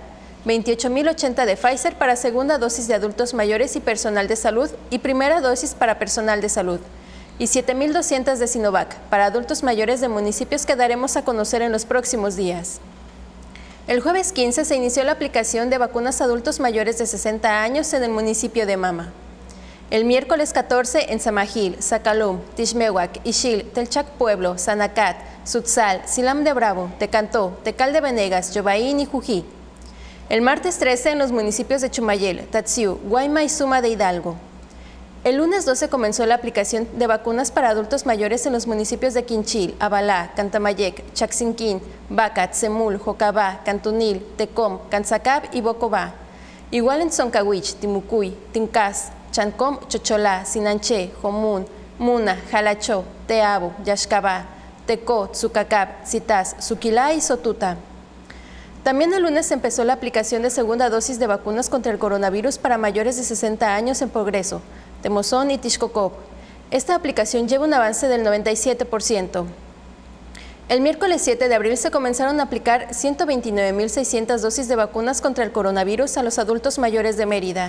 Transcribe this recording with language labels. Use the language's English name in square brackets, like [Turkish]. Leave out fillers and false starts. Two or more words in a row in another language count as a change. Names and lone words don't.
[Spanish] 28.080 de Pfizer para segunda dosis de adultos mayores y personal de salud y primera dosis para personal de salud. Y 7.200 de Sinovac para adultos mayores de municipios que daremos a conocer en los próximos días. El jueves 15 se inició la aplicación de vacunas a adultos mayores de 60 años en el municipio de Mama. El miércoles 14 en Samajil, Zacalum, Tixmehuac, Ixil, Telchac Pueblo, Sanacat, Sutzal, Silam de Bravo, Tecantó, Tecal de Venegas, Yobaín y Jují. El martes 13 en los municipios de Chumayel, Tatsiu, Guayma y Suma de Hidalgo. El lunes 12 comenzó la aplicación de vacunas para adultos mayores en los municipios de Quinchil, Abalá, Cantamayec, Chaxinquín, Bacat, Semul, Jocabá, Cantunil, Tecom, Canzacab y Bocobá. Igual en Zoncahuich, Timucuy, Tincás, Chancom, Chocholá, Sinanché, Jomún, Muna, Jalachó, Teabo, Yaxcabá, Tecó, Tzucacab, Citás, Suquilá y Sotuta. También el lunes empezó la aplicación de segunda dosis de vacunas contra el coronavirus para mayores de 60 años en Progreso, Temozón y Tixcocop. Esta aplicación lleva un avance del 97%. El miércoles 7 de abril se comenzaron a aplicar 129.600 dosis de vacunas contra el coronavirus a los adultos mayores de Mérida.